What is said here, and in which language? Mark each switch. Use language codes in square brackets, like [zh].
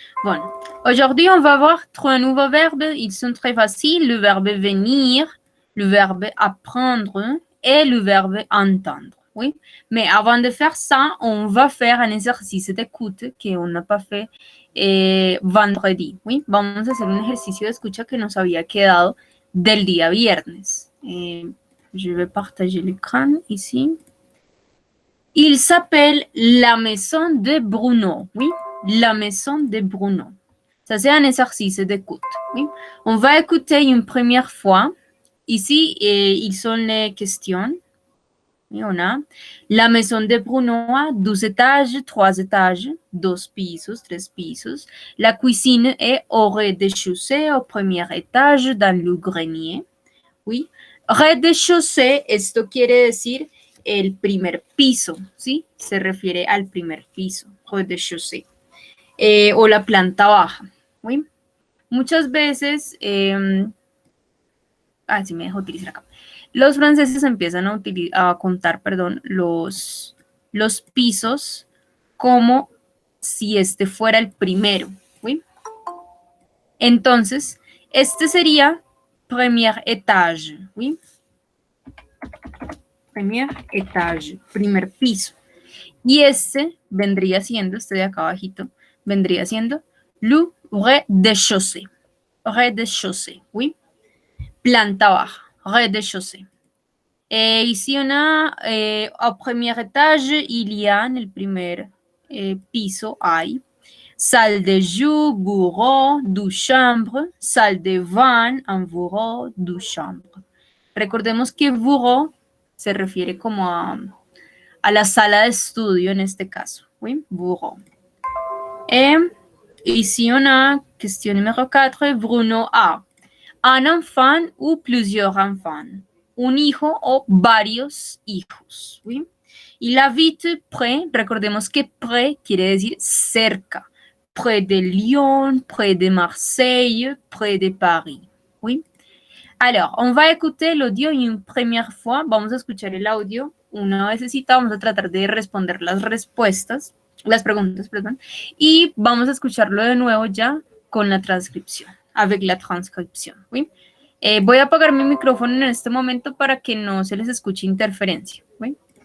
[fr] Bon, aujourd'hui, on va voir 3 nouveaux verbes. Ils sont très faciles. Le verbe venir, le verbe apprendre et le verbe entendre. Oui? Mais avant de faire ça, on va faire un exercice d'écoute qu'on n'a pas fait vendredi. Oui? [es] Vamos a hacer un ejercicio de escucha que nos había quedado del día viernes. [fr] Je vais partager l'écran ici. Il s'appelle la maison de Bruno. Oui, la maison de Bruno. Ça, c'est un exercice d'écoute. Oui. On va écouter une première fois. Ici, ils sont les questions. Et on a la maison de Bruno a 12 étages, 3 étages, [es] 2 pisos, 3 pisos. [fr] La cuisine est au rez-de-chaussée, au premier étage, dans le grenier. Oui. [es] Rez-de-chaussée, esto quiere decir el primer piso, ¿sí? Se refiere al primer piso, rez-de-chaussée. O la planta baja, ¿sí? Muchas veces, sí me dejo utilizar acá. Los franceses empiezan a contar, perdón, los pisos como si este fuera el primero, ¿sí? Entonces, este sería premier étage, ¿sí? Premier étage, primer piso. Y este vendría siendo, este de acá abajito, vendría siendo le rez-de-chaussée. [fr] Rez-de-chaussée, oui. Planta baja, rez-de-chaussée. Ici, on a, au premier étage, il y a, [es] en el primer piso, hay [fr] salle de jus, bureau, douche chambre, salle de bain, un bureau, douche chambre. [es] Recordemos que bureau se refiere como a la sala de estudio en este caso, oui, bureau. [fr] Ici, on a question numéro 4, Bruno a un enfant ou plusieurs enfants, [es] un hijo o varios hijos, [fr] oui. Il habite près, [es] recordemos que près quiere decir cerca, [fr] près de Lyon, près de Marseille, près de Paris, oui. Alors, on va écouter l'audio une première fois. [es] Vamos a escuchar el audio una vecesita. Vamos a tratar de responder las preguntas, perdón. Y vamos a escucharlo de nuevo ya con la transcripción, avec la transcripción, ¿sí? Voy a apagar mi micrófono en este momento para que no se les escuche interferencia, ¿sí?